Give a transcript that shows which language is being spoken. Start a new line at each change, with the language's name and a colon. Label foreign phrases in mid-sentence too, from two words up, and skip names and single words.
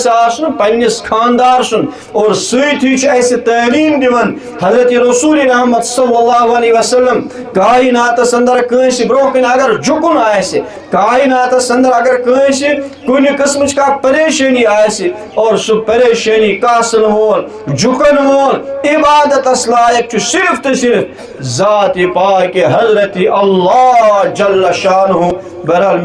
Kashmiri: آسن پنس خاندار سن اور سۭتۍ چھُ اسہِ تعلیٖم دِوان حضرت رسول رحمت
Arabic: صلی اللہ علیہ وسلم
Kashmiri: کائناتس اندر کٲنٛسہِ برونٛہہ کن اگر جُکُن آسہِ کائناتس اندر اگر کٲنٛسہِ کُنہِ قٕسمٕچ کانٛہہ پریشٲنی آسہِ اور سُہ پریشٲنی کاسن وول جُکن وول عبادتس لایق چھُ صرف تو صرف ذات پاک حضرت اللہ
Arabic: جل شانہ.
Kashmiri: بہرحال